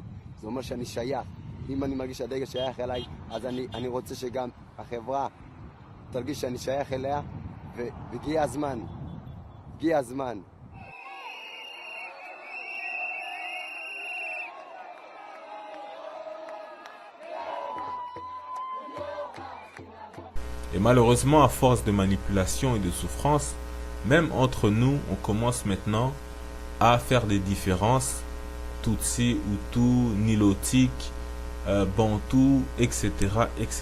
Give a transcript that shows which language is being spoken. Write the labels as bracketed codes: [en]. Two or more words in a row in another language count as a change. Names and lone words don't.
[he] זה אומר שאני שייך. אם אני מרגיש שהדגל שייך אליי, אז אני רוצה שגם החברה תרגיש שאני שייך אליה, והגיע הזמן. הגיע הזמן. [fr] Et malheureusement, à force de manipulation et de souffrance, même entre nous, on commence maintenant à faire des différences, Tutsi, Hutu, Nilotique, Bantou, etc., etc.